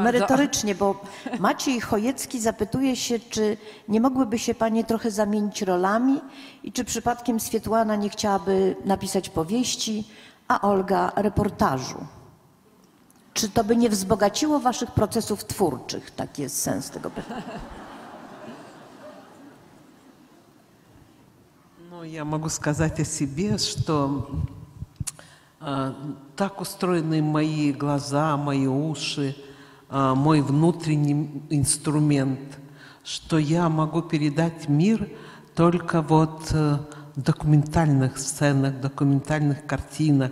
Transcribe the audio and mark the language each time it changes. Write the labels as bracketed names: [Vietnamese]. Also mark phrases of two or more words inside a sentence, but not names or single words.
[Polish] merytorycznie, bo Maciej Chojecki zapytuje się, czy nie mogłyby się panie trochę zamienić rolami i czy przypadkiem Swietłana nie chciałaby napisać powieści, a Olga reportażu. Czy to by nie wzbogaciło waszych procesów twórczych? Taki jest sens tego pytania. [Russian] Ну, я могу сказать о себе, что так устроены мои глаза, мои уши, мой внутренний инструмент, что я могу передать мир только вот в документальных сценах, документальных картинах.